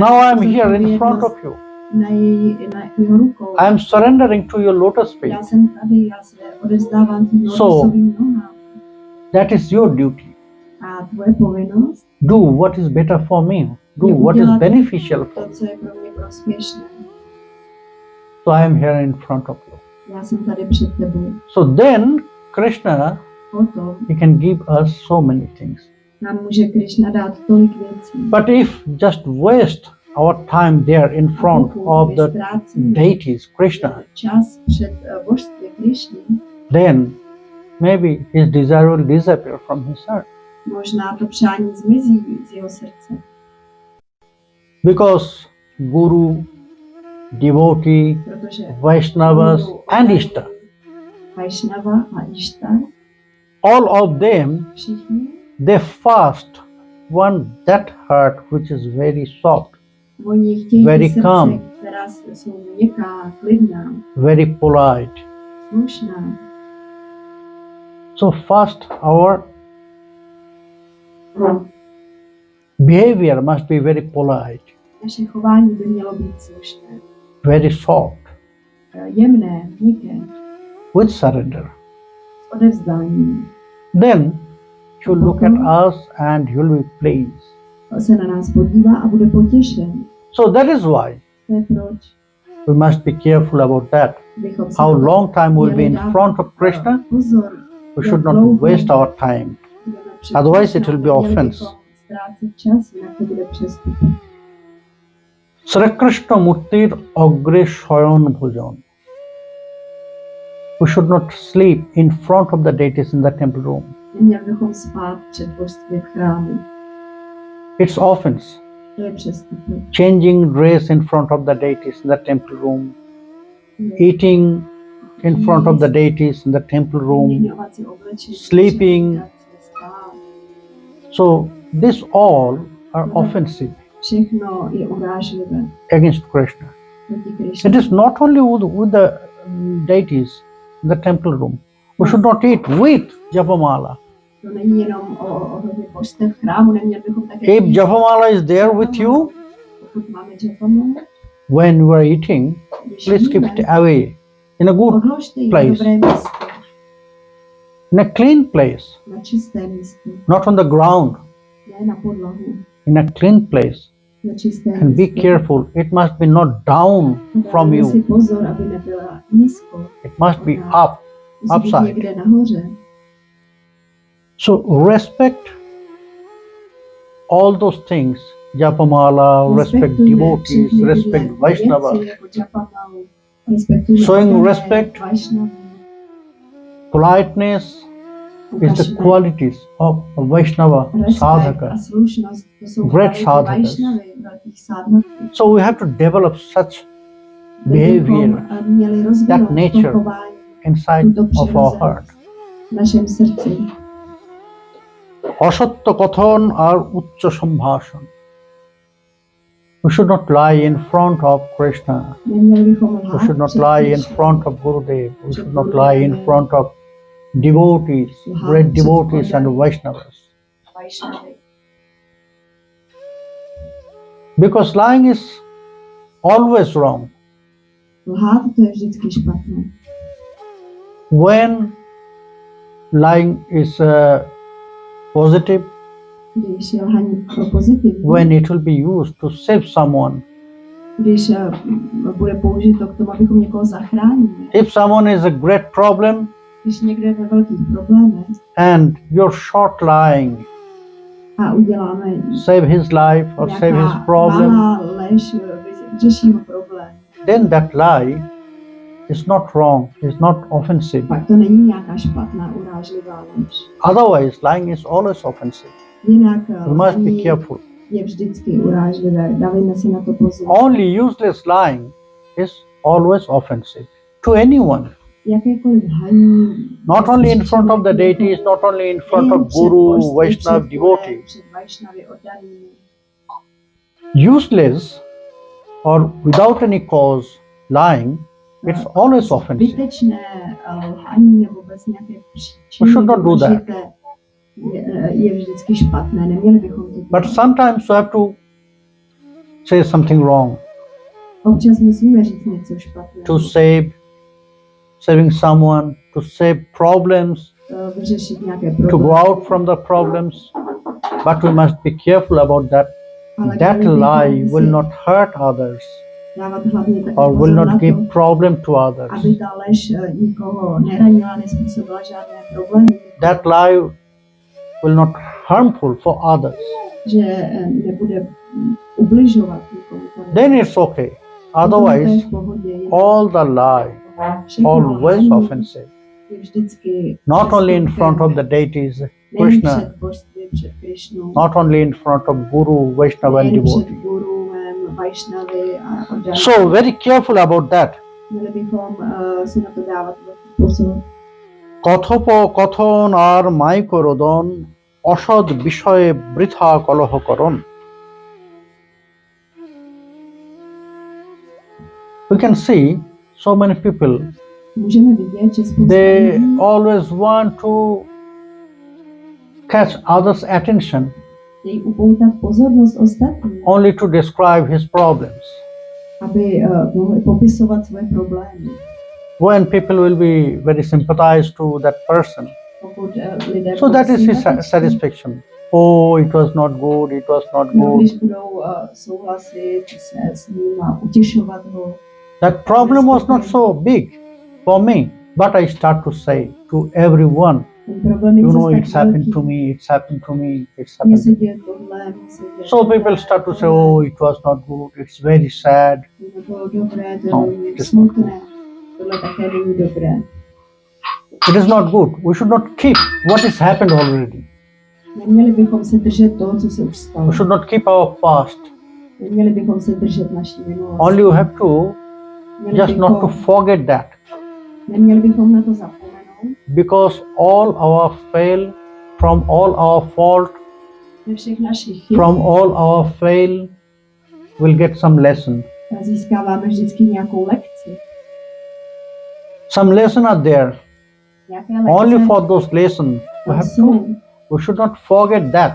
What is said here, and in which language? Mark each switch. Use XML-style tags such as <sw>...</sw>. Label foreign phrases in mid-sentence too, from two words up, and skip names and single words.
<en>Now I am here in front</en> <cs>zodpovědnost</cs> <en>of you.</en> <cs>na jeho rukou.</cs> <en>I am surrendering to your lotus feet.</en> <cs>Já jsem tady, já se odevzdávám tím</cs> <en>So-</en> <cs>lotosovým nohám.</cs> <en>That is your duty.</en> <cs>A tvoje povinnost</cs> <en>Do what is better for me. Do</en> <cs>je</cs> <en>what is</en> <cs>udělat</cs> <en>beneficial for</en> <cs>to,</cs> <en>me.</en> <cs>co je pro mě prospěšné.</cs> <en>So I am here in front of you.</en> <cs>Já jsem tady před tebou.</cs> <en>So then Krishna,</en> <cs>Potom</cs> <en>he can give us so many things.</en> <cs>nám může Krišna dát tolik věcí.</cs> <en>But if just waste our time there in front of the deities, Krishna,</en> <cs>čas před božství Krišny,</cs> <en>then maybe his desire will disappear from his heart.</en> <cs>možná to přání zmizí z jeho srdce.</cs> <en>Because Guru, devotee,</en> <cs>Protože</cs> <en>Vaishnavas</en> <cs>Guru,</cs> <en>and Ishta,</en> <cs>Vaishnava a Ishta,</cs> <en>all of them,</en> <cs>všichni,</cs> <en>they first want that heart which is very soft,</en> <cs>oni chtějí</cs> <en>Very</en> <cs>srdce,</cs> <en>calm.</en> <cs>která jsou měkká, klidná,</cs> <en>very polite.</en> <cs>slušná.</cs> <en>So first our behavior must be very polite,</en> <cs>Naše chování by mělo být slušné,</cs> <en>very soft,</en> <cs>jemné, měkké,</cs> <en>with surrender.</en> <cs>s odevzdáním.</cs> <en>Then he will look at us and he will be pleased.</en> <cs>Se na nás podívá a bude potěšen.</cs> <en>So that is why</en> <cs>To je proč.</cs> <en>We must be careful about that.</en> <cs>bychom si</cs> <en>How</en> <cs>ale</cs> <en>long time we'll be</en> <cs>měli</cs> <en>in</en> <cs>dávat,</cs> <en>front of Krishna?</en> <cs>pozor,</cs> <en>We should</en> <cs>jak</cs> <en>not</en> <cs>dlouho</cs> <en>waste our time.</en> <cs>budeme před</cs> <en>Otherwise it</en> <cs>Krišnou,</cs> <en>will be</en> <cs>neměli</cs> <en>offense.</en> <cs>bychom ztrácet čas, jinak to bude přestup.</cs> <bn>শ্রীকৃষ্ণ মূর্তির অগ্রে শয়ন ভোজন.</bn> <en>We should not sleep in front of the deities in the temple room.</en> <cs>Neměli bychom spát před božství v chrámu.</cs> <en>It's offense.</en> <cs>To je přestup.</cs> <en>Changing dress in front of the deities in the temple room. Eating in front of the deities in the temple room.</en> <cs>Vyměňovat si oblečení,</cs> <en>sleeping.</en> <cs>spát.</cs> <en>So this all are offensive</en> <cs>Všechno je urážlivé</cs> <en>against Krishna.</en> <cs>proti Krišně.</cs> <en>It is not only with the deities in the temple room. We should not eat with Japamala.</en> <cs>To není jenom o božství v chrámu, neměli bychom také</cs> <en>If Japamala is there with you,</en> <cs>pokud máme Japamalu,</cs> <en>when you are eating, please keep it away in a good</en> <cs>odložte ji na</cs> <en>place,</en> <cs>dobré místo,</cs> <en>in a clean place,</en> <cs>na čisté místo,</cs> <en>not on the ground,</en> <cs>ne na podlahu,</cs> <en>in a clean place.</en> <cs>na čisté</cs> <en>And be</en> <cs>místo.</cs> <en>careful, it must be not down from</en> <cs>Dávejme si</cs> <en>you,</en> <cs>pozor, aby nebyla nízko,</cs> <en>it must be up.</en> <cs>musí být</cs> <en>Upside.</en> <cs>někde nahoře.</cs> <en>So respect all those things, Japamala, respect</en> <cs>Respektujme</cs> <en>devotees,</en> <cs>všechny</cs> <en>respect</en> <cs>tyhle</cs> <en>Vaishnava,</en> <cs>věci, jako Japamalu, respektujme</cs> <en>Showing</en> <cs>odané,</cs> <en>respect,</en> <cs>Vaishnavu,</cs> <en>politeness is the</en> <cs>ukažme</cs> <en>qualities of a Vaishnava</en> <cs>respekt</cs> <en>sadhaka.</en> <cs>a slušnost, to jsou</cs> <en>Great</en> <cs>kvality</cs> <en>sadhakas.</en> <cs>Vaishnavy, velkých sadhaků.</cs> <en>So we have to develop such</en> <cs>Bychom</cs> <en>behavior</en> <cs>měli rozvinout</cs> <en>that nature</en> <cs>to chování</cs> <en>inside</en> <cs>tuto</cs> <en>of our</en> <cs>přirozenost</cs> <en>heart.</en> <cs>v našem srdci.</cs> <bn>অসত্য কথন আর উচ্চ সম্ভাষণ.</bn> <en>We should not lie in front of Krishna.</en> <cs>Neměli bychom</cs> <en>We</en> <cs>lhát</cs> <en>should not</en> <cs>před</cs> <en>lie in</en> <cs>Krišnou,</cs> <en>front of Gurudev. We should not lie in front of devotees, great devotees and Vaishnavas.</en> <cs>Vaishnavy.</cs> <en>Because lying is always wrong.</en> <cs>Lhát to je vždycky špatné.</cs> <en>When lying is positive,</en> <cs>Když je lhaní pozitivní,</cs> <en>when it will be used to save someone,</en> <cs>když bude použito k tomu, abychom někoho zachránili,</cs> <en>if someone is a great problem</en> <cs>když někdo je ve velkých problémech</cs> <en>and your short lying</en> <cs>a uděláme</cs> <en>save his life or save his</en> <cs>nějaká</cs> <en>problem,</en> <cs>malá lež, vyřeší mu problém,</cs> <en>then that lie is not wrong, is not offensive.</en> <cs>pak to není nějaká špatná, urážlivá lež.</cs> <en>Otherwise, lying is always offensive.</en> <cs>Jinak</cs> <en>We must be</en> <cs>lhaní</cs> <en>careful.</en> <cs>je vždycky urážlivé, dávejme si na to pozor.</cs> <en>Only useless lying is always offensive to anyone.</en> <cs>Jakékoliv lhaní,</cs> <en>Not only in front of the deities, not only in front of Guru, Vaishnava, devotee.</en> <cs>před Vaishnavy oddanými.</cs> <en>Useless or without any cause lying, it's always offensive.</en> <cs>Zbytečné lhaní nebo bez nějaké příčiny</cs> <en>We should not do that.</en> <cs>důležité je vždycky špatné, neměli bychom to</cs> <en>But</en> <cs>dělat.</cs> <en>sometimes you have to say something wrong</en> <cs>Občas musíme říct něco špatného,</cs> <en>to saving someone, to save problems,</en> <cs>vyřešit nějaké</cs> <en>to</en> <cs>problémy.</cs> <en>go out from the problems. But we must be careful about that.</en> <cs>Ale</cs> <en>That</en> <cs>měli bychom</cs> <en>lie</en> <cs>si</cs> <en>will not hurt others</en> <cs>dávat hlavně taky</cs> <en>or will</en> <cs>pozor na</cs> <en>not</en> <cs>to,</cs> <en>give problem to others.</en> <cs>aby ta lež nikoho neranila, nespůsobila žádné problémy,</cs> <en>That lie will not harmful for others.</en> <cs>že nebude ubližovat nikomu.</cs> <en>Then it's okay.</en> <cs>Potom to je</cs> <en>Otherwise,</en> <cs>v pohodě, jinak</cs> <en>all the lie</en> <cs>všechno</cs> <en>always</en> <cs>lhaní</cs> <en>offensive.</en> <cs>je vždycky</cs> <en>Not only in</en> <cs>přestupkem.</cs> <en>front of the deities,</en> <cs>Nejen</cs> <en>Krishna,</en> <cs>před božstvím, před Krišnou,</cs> <en>not only in front of Guru, Vaishnava and</en> <cs>nejen před</cs> <en>devotee.</en> <cs>Guruem, Vaishnavy a oddanými.</cs> <en>So very careful about that.</en> <cs>Měli bychom si na to dávat velký pozor.</cs> <bn>কথোপকথন আর মাইকরোদন অসৎ বিষয়ে বৃথা কলহকরণ.</bn> <en>We can see so many people,</en> <cs>Můžeme vidět, že spousta</cs> <en>they</en> <cs>lidí</cs> <en>always want to catch others' attention</en> <cs>chtějí upoutat pozornost ostatních,</cs> <en>only to describe his problems.</en> <cs>aby mohli popisovat svoje problémy.</cs> <en>When people will be very sympathized to that person,</en> <cs>Pokud lidé</cs> <en>so that is his</en> <cs>sympatiční,</cs> <en>satisfaction. Oh, it was not good, it was not</en> <cs>no, good. když budou souhlasit se s ním a utěšovat ho,</cs> <en>That problem was not so big for me, but I start to say to everyone,</en> <cs>Ten problém</cs> <en>you</en> <cs>není</cs> <en>know,</en> <cs>zas</cs> <en>it's</en> <cs>tak</cs> <en>happened</en> <cs>velký.</cs> <en>to me, it's happened to me, it's</en> <cs>Mně</cs> <en>happened</en> <cs>se</cs> <en>to me.</en> <cs>děje tohle, mně se děje</cs> <en>So people start to say, oh, it was not good, it's very sad.</en> <cs>to bylo dobré, to je</cs> <en>No,</en> <cs>velmi</cs> <en>it is not good.</en> <cs>smutné. Tohle také není dobré.</cs> <en>It is not good. We should not keep what has happened already.</en> <cs>Neměli bychom se držet toho, co se už stalo.</cs> <en>We should not keep our past.</en> <cs>Neměli bychom se držet naší minulosti.</cs> <en>Only you have to</en> <cs>Měli</cs> <en>just not to</en> <cs>bychom,</cs> <en>forget that,</en> <cs>neměli bychom na to zapomenout.</cs> <en>because all our fail, from all our fault,</en> <cs>Ze všech našich chyb</cs> <en>from all our fail, we'll get some lesson.</en> <cs>získáváme vždycky nějakou lekci.</cs> <en>Some lesson are there.</en> <cs>Nějaké</cs> <en>Only</en> <cs>lekce</cs> <en>for those lessons, we</en> <cs>tam</cs> <en>have</en> <cs>jsou.</cs> <en>to. We should not forget that,</en>